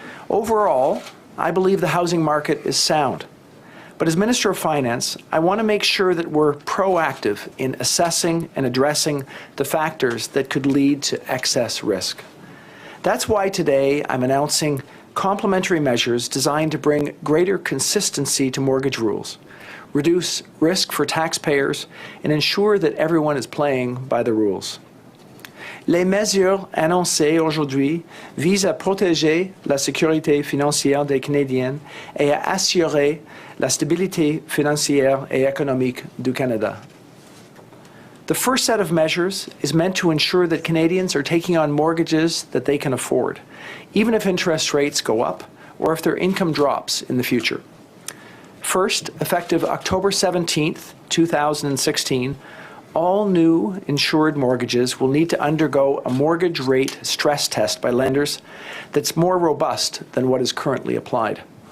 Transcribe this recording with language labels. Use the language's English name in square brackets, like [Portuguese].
[English] Overall, I believe the housing market is sound. But as Minister of Finance, I want to make sure that we're proactive in assessing and addressing the factors that could lead to excess risk. That's why today I'm announcing complementary measures designed to bring greater consistency to mortgage rules, reduce risk for taxpayers, and ensure that everyone is playing by the rules. [French] Les mesures annoncées aujourd'hui visent à protéger la sécurité financière des Canadiens et à assurer la stabilité financière et économique du Canada. [English] The first set of measures is meant to ensure that Canadians are taking on mortgages that they can afford, even if interest rates go up or if their income drops in the future. First, effective October 17th, 2016, all new insured mortgages will need to undergo a mortgage rate stress test by lenders that's more robust than what is currently applied.